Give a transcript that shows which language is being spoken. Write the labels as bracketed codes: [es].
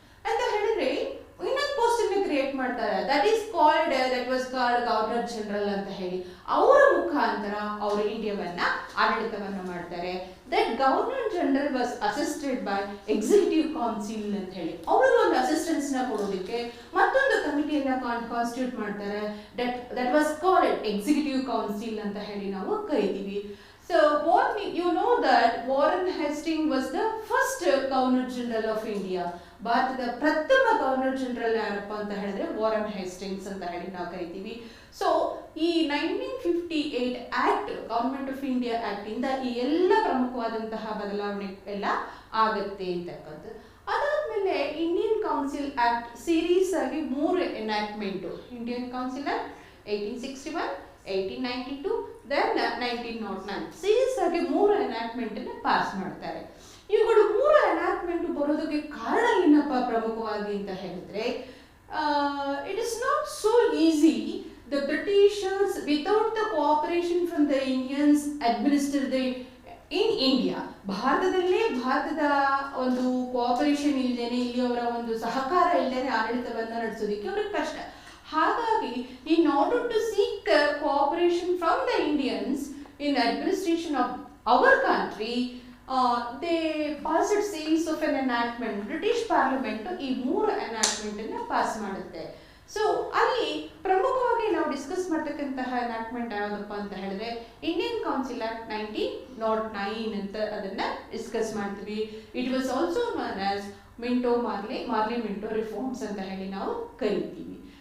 [kn] ಅಂತ ಹೇಳಿದ್ರೆ ಇನ್ನೊಂದು ಪೋಸ್ಟ್ ಅನ್ನು ಕ್ರಿಯೇಟ್ ಮಾಡ್ತಾರೆ, [en] that was called [kn] Governor General ಅಂತ ಹೇಳಿ. ಅವರ ಮುಖಾಂತರ ಅವರು ಇಂಡಿಯಾವನ್ನ ಆಡಳಿತವನ್ನ ಮಾಡ್ತಾರೆ. [en] That Governor General was assisted by Executive Council [kn] ಅಂತ ಹೇಳಿ. ಅವರು ಒಂದು ಅಸಿಸ್ಟೆನ್ಸ್ ನ ಕೊಡೋದಕ್ಕೆ ಮತ್ತೊಂದು ಕಮಿಟಿಯನ್ನ ಕಾನ್ಸ್ಟಿಟ್ಯೂಟ್ ಮಾಡ್ತಾರೆ. [en] that was called Executive Council [kn] ಅಂತ ಹೇಳಿ ನಾವು ಕರಿತೀವಿ. [en] So you know that Warren Hastings was the first Governor General of India. [kn] ಭಾರತದ ಪ್ರಥಮ ಗವರ್ನರ್ ಜನರಲ್ ಯಾರಪ್ಪ ಅಂತ ಹೇಳಿದ್ರೆ ವಾರನ್ ಹೇಸ್ಟಿಂಗ್ಸ್ ಅಂತ ಹೇಳಿ ನಾವು ಕರಿತೀವಿ. ಸೊ ಈ 1958 act, government of India act ಇಂದ ಈ ಎಲ್ಲ ಪ್ರಮುಖವಾದಂತಹ ಬದಲಾವಣೆ ಎಲ್ಲ ಆಗತ್ತೆ ಅಂತಕ್ಕಂಥದ್ದು. ಅದಾದ್ಮೇಲೆ ಇಂಡಿಯನ್ ಕೌನ್ಸಿಲ್ ಆಕ್ಟ್ ಸೀರೀಸ್ ಆಗಿ 3 enactment. Indian council act 1861, 1892, then 1909 series ಆಗಿ 3 ಎನಾಕ್ಟ್ಮೆಂಟ್ ಅನ್ನು ಪಾಸ್ ಮಾಡ್ತಾರೆ. ಇವುಗಳು 3 ಎನಾಕ್ಟ್ಮೆಂಟ್ ಬರೋದಕ್ಕೆ ಕಾರಣ ಏನಪ್ಪ ಪ್ರಮುಖವಾಗಿ ಅಂತ ಹೇಳಿದ್ರೆ, [en] It is not so easy the Britishers without the cooperation from the Indians administer the in India. [kn] ಭಾರತದ ಒಂದು ಕೋಆಪರೇಷನ್ ಇಲ್ಲದೇನೆ, ಇಲ್ಲಿ ಅವರ ಒಂದು ಸಹಕಾರ ಇಲ್ಲದೇನೆ ಆಡಳಿತವನ್ನ ನಡೆಸೋದಕ್ಕೆ ಅವ್ರಿಗೆ ಕಷ್ಟ. ಹಾಗಾಗಿ [en] in order to seek cooperation from the Indians in administration of our country, they passed a series of an enactment. [kn] British Parliament ಈ 3 enactment ಅನ್ನು ಪಾಸ್ ಮಾಡುತ್ತೆ. ಸೊ ಅಲ್ಲಿ ಪ್ರಮುಖವಾಗಿ ನಾವು ಡಿಸ್ಕಸ್ ಮಾಡ್ತಕ್ಕಂತಹ ಎನಾಕ್ಟ್ಮೆಂಟ್ ಯಾವುದಪ್ಪ ಅಂತ ಹೇಳಿದ್ರೆ ಇಂಡಿಯನ್ ಕೌನ್ಸಿಲ್ ಆಕ್ಟ್ 1909 ಅಂತ ಅದನ್ನ ಡಿಸ್ಕಸ್ ಮಾಡ್ತೀವಿ. [en] it was also known as Morley Minto reforms [kn] ಅಂತ ಹೇಳಿ ನಾವು ಕರಿತೀವಿ.